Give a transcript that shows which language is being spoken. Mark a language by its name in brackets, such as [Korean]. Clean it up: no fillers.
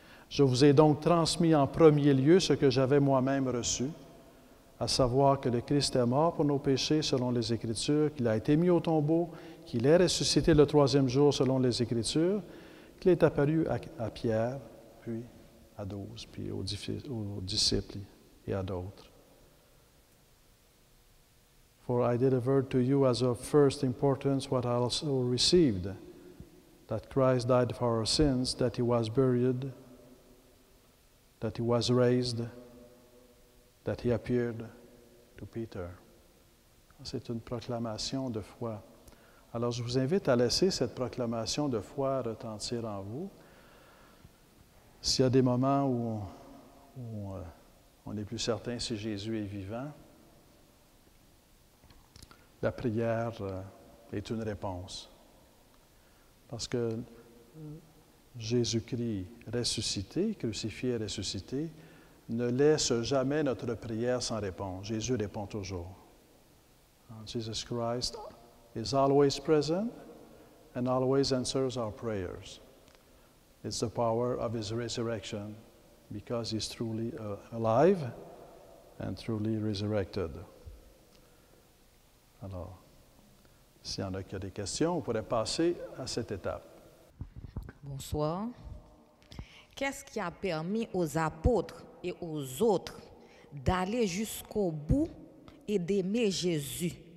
[French] Je vous ai donc transmis en premier lieu ce que j'avais moi-même reçu, à savoir que le Christ est mort pour nos péchés selon les Écritures, qu'il a été mis au tombeau, qu'il est ressuscité le troisième jour selon les Écritures, qu'il est apparu à Pierre, puis à 12, puis aux disciples et à d'autres. [English] For I delivered to you as of first importance what I also received, that Christ died for our sins, that he was buried, that he was raised, that he appeared to Peter. [French] C'est une proclamation de foi. Alors, je vous invite à laisser cette proclamation de foi retentir en vous. S'il y a des moments où on n'est plus certain si Jésus est vivant, la prière est une réponse. Parce que Jésus-Christ ressuscité, crucifié et ressuscité, ne laisse jamais notre prière sans réponse. Jésus répond toujours. [English] Jesus Christ is always present and always answers our prayers. It's the power of his resurrection because he's truly alive and truly resurrected. [French] Alors, s'il y en a qui ont des questions, on pourrait passer à cette étape. Bonsoir. Qu'est-ce qui a permis aux apôtres et aux autres d'aller jusqu'au bout et d'aimer Jésus?